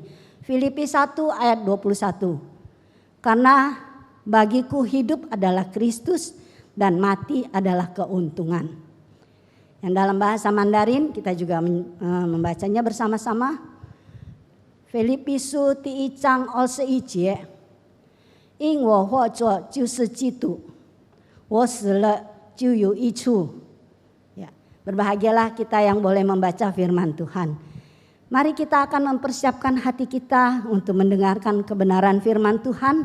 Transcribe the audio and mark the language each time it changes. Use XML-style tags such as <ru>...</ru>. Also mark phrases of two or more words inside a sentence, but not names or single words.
<id>Filipi 1 ayat 21. Karena bagiku hidup adalah Kristus dan mati adalah keuntungan. Yang dalam bahasa Mandarin kita juga membacanya bersama-sama.</id> <zh>Filipi 书第1章21节，因我活着就是基督，我死了就有益处。</zh> <id>Ya, berbahagialah kita yang boleh membaca firman Tuhan. Mari kita akan mempersiapkan hati kita untuk mendengarkan kebenaran firman Tuhan.</id>